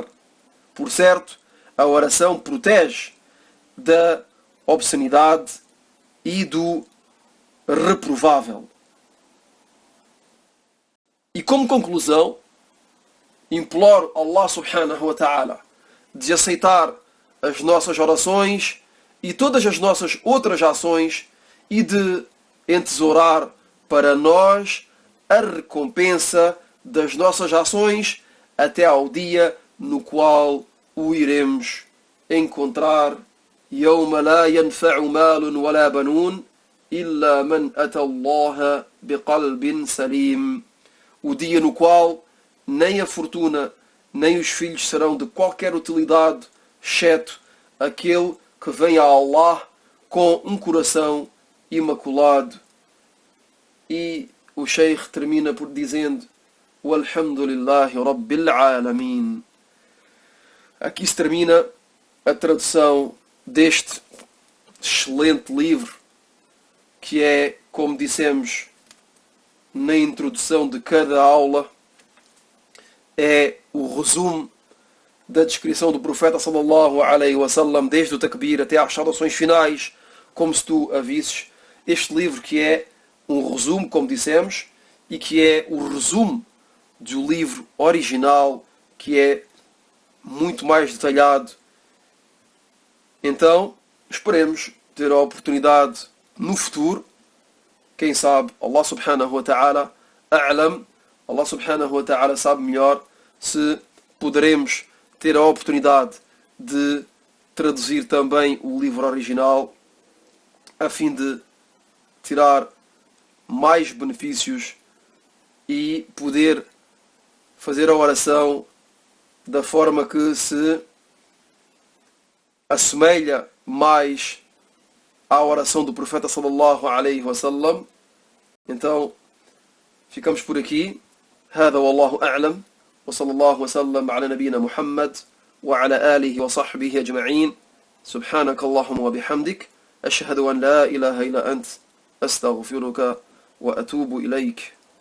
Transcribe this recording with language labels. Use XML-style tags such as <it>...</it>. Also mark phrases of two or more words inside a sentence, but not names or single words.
<pt>Por certo, a oração protege da obscenidade e do reprovável. E como conclusão, imploro</pt> <ar>الله سبحانه وتعالى</ar> <pt>de aceitar as nossas orações e todas as nossas outras ações e de entesourar para nós a recompensa das nossas ações até ao dia no qual o iremos encontrar.</pt> <ar>يوم لا ينفع مال ولا بنون إلا من أتى الله بقلب سليم.</ar> <pt>O dia no qual nem a fortuna nem os filhos serão de qualquer utilidade, exceto aquele que vem a Allah com um coração imaculado. E o Sheikh termina por dizendo:</pt> <ar>والحمد لله رب العالمين.</ar> <pt>Aqui se termina a tradução deste excelente livro, que é, como dissemos na introdução de cada aula, é o resumo da descrição do profeta</pt> <ar>صلى الله عليه وسلم,</ar> <pt>desde o takbir até às saudações finais, como se tu a visses. Este livro que é um resumo, como dissemos, e que é o resumo do livro original, que é muito mais detalhado. Então, esperemos ter a oportunidade no futuro, quem sabe,</pt> <ar>الله سبحانه وتعالى</ar> <pt>a'lam,</pt> <ar>الله سبحانه وتعالى</ar> <pt>sabe melhor, se poderemos ter a oportunidade de traduzir também o livro original, a fim de tirar mais benefícios e poder fazer a oração da forma que se assemelha mais à oração do profeta</pt> <ar>صلى الله عليه وسلم.</ar> <pt>Então, ficamos por aqui.</pt> <ar>هذا والله أعلم وصلى الله وسلم على نبينا محمد وعلى آله وصحبه أجمعين. سبحانك اللهم وبحمدك أشهد أن لا إله إلا أنت أستغفرك وأتوب إليك.</ar>